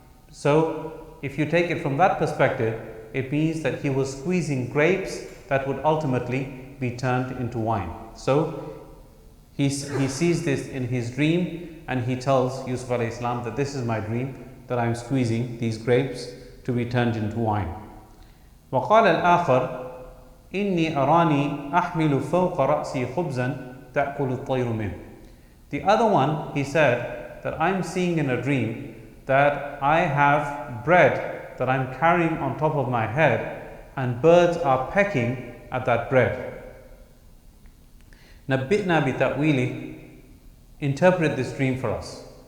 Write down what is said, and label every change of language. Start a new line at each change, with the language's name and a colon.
English: So if you take it from that perspective, it means that he was squeezing grapes that would ultimately be turned into wine. So he sees this in his dream, and he tells Yusuf alayhi salam that this is my dream, that I am squeezing these grapes to be turned into wine.
Arabic: وقال الآخر إني أراني أحمل فوق رأسي خبزا تأكل الطير منه.
English: The other one, he said that I'm seeing in a dream that I have bread that I'm carrying on top of my head, and birds are pecking at that bread.
Arabic: نبئنا بتأويله.
English: Interpret this dream for us.